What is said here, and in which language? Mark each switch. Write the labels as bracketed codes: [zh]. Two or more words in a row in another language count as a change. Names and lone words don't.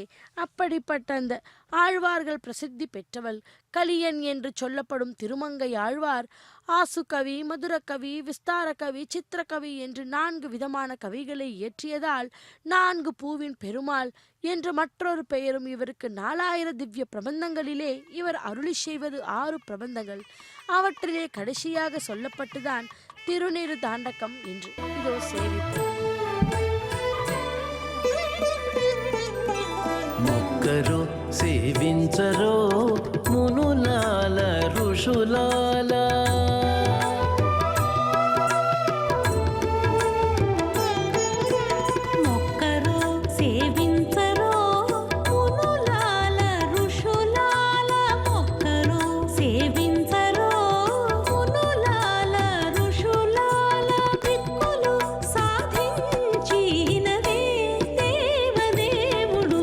[ta] அப்படிப்பட்ட அந்த ஆழ்வார்கள் பிரசித்தி பெற்றவள் கலியன் என்று சொல்லப்படும் திருமங்கை ஆழ்வார் ஆசுகவி, மதுரகவி, விஸ்தாரகவி, சித்திரகவி என்று 4 விதமான கவிகளை இயற்றியதால் 4 பூவின் பெருமாள் என்ற மற்றொரு பெயரும் இவருக்கு. 4000 திவ்ய பிரபந்தங்களிலே இவர் அருளி செய்வது 6 பிரபந்தங்கள். அவற்றிலே கடைசியாக சொல்லப்பட்டுதான் திருநீறு தாண்டகம் என்று. இதோ சேவிப்போம். [te] మొక్కరు సేవించరో మునులాల ఋషులాల మొక్కరు సేవించరో మునులాల ఋషులాల మొక్కరు సేవించరో మునులాల ఋషులాల దిక్కులు సాధించినదే దేవదేవుడు.